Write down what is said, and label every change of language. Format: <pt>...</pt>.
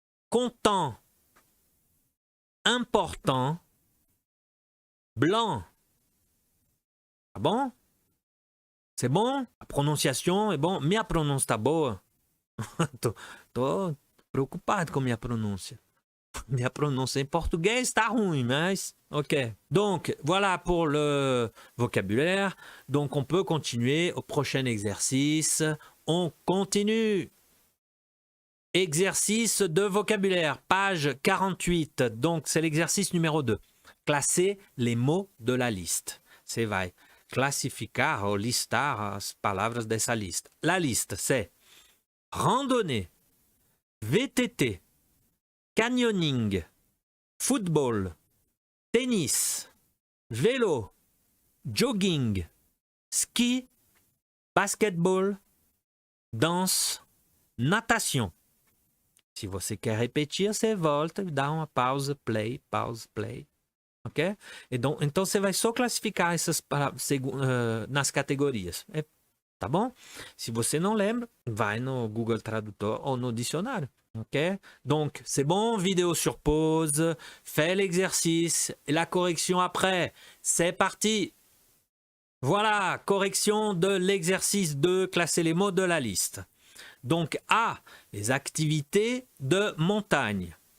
<fr>Content, important, blanc.</fr> <pt>Tá bom?</pt> <fr>C'est bon?</fr> <pt>A pronunciação é bom? Minha pronúncia tá boa? tô preocupado com minha pronúncia. Minha pronúncia em português está ruim, mas ok.</pt> <fr>Donc, voilà pour le vocabulaire. Donc, on peut continuer au prochain exercice. On continue. Exercice de vocabulaire, page 48. Donc, c'est l'exercice numéro 2. Classer les mots de la liste.</fr> <pt>Você vai classificar ou listar as palavras dessa lista.</pt> <fr>La liste, c'est randonnée, VTT, canyoning, football, tennis, vélo, jogging, ski, basketball, danse, natation.</fr> <pt>Se você quer repetir, você volta e dá uma pausa, play, ok? Então você vai só classificar essas nas categorias, tá bom? Se você não lembra, vai no Google Tradutor ou no dicionário, ok?</pt> <fr>Donc, c'est bon, vidéo sur pause, fais l'exercice et la correction après. C'est parti! Voilà, correction de l'exercice 2, classer les mots de la liste. Donc, A, les activités de montagne.</fr>